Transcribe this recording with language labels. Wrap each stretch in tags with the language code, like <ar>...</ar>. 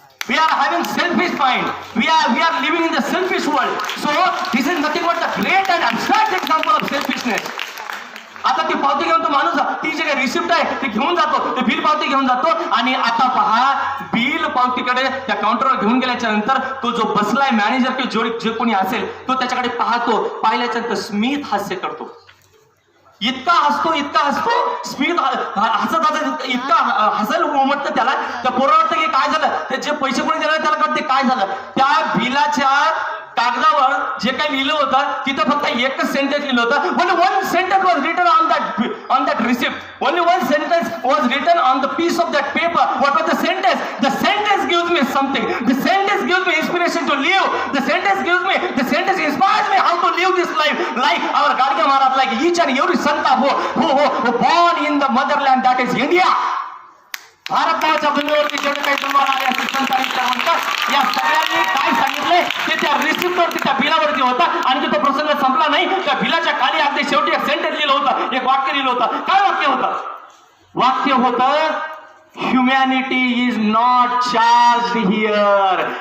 <en>We are having selfish mind. We are living in the selfish world. So this is nothing but the great and abstract example of selfishness.</en> <mr>आता ती पावती घेऊन तो माणूस, ती जे काही रिसिप्ट आहे ते घेऊन जातो, ते बिल पावती घेऊन जातो. आणि आता पहा, बिल पावतीकडे त्या काउंटरवर घेऊन गेल्याच्या नंतर तो जो बसलाय मॅनेजर किंवा जे कोणी असेल तो त्याच्याकडे पाहतो. पाहिल्याच्या नंतर स्मित हास्य करतो. इतका हसतो स्मित हसत इतका हसायला उमटतं त्याला. त्या पोराला वाटतं की काय झालं, ते जे पैसे कोणी दिले त्याला कळते काय झालं. त्या बिलाच्या कागदावर जे काही लिहिलं होतं तिथं फक्त एकच सेंटेन्स लिहिलं होतं.</mr> <en>only one sentence was written on that receipt. only one sentence was written on the piece of that paper. What was the sentence? The sentence gives me something. The sentence gives me inspiration to live. The sentence inspires me how to live this life. Like our Gadge Maharaj, like each and every santa who born in the motherland, that is India.</en> <mr>Bharat नावाच्या भूमीवरती जेवढे काही जन्माला आले असतील संत, या सगळ्यांनी काय सांगितले ते त्या रिसिप्टवरती, त्या बिलावरती होता. आणि तो प्रसंग संपला नाही. त्या बिलाच्या खाली अगदी शेवटी एक सेंटेन्स लिहिलं होतं, एक वाक्य लिहिलं होतं. काय वाक्य होतं?</mr> <en>वाक्य होतं, humanity is not charge here.</en>